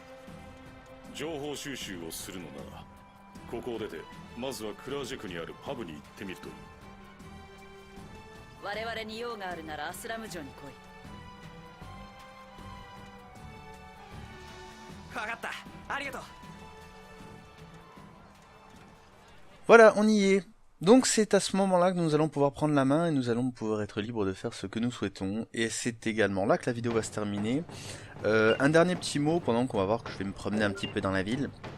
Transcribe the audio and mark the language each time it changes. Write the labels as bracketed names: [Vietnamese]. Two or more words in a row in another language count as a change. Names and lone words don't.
[Japanese] 情報収集をするのならここを出てまずはクラージェクにあるパブに行ってみるといい。我々に用があるならアスラム城に来い。分かった、ありがとう。 [French] Voilà, on y est. Donc c'est à ce moment-là que nous allons pouvoir prendre la main et nous allons pouvoir être libres de faire ce que nous souhaitons. Et c'est également là que la vidéo va se terminer. Un dernier petit mot pendant qu'on va voir que je vais me promener un petit peu dans la ville.